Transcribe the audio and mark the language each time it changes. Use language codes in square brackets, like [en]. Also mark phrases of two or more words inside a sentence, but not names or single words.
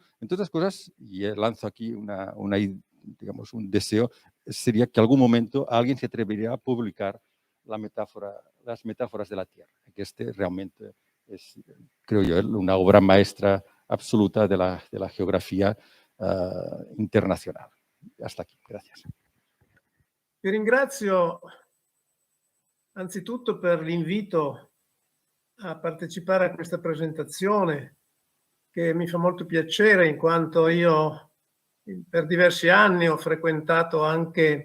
[es] Entre otras cosas, y lanzo aquí digamos, un deseo, sería que algún momento alguien se atrevería a publicar las metáforas de la Tierra, que realmente es, creo yo, una obra maestra absoluta de la geografía internacional. Hasta aquí, gracias. [it] Vi ringrazio anzitutto per l'invito a partecipare a questa presentazione, che mi fa molto piacere in quanto io per diversi anni ho frequentato anche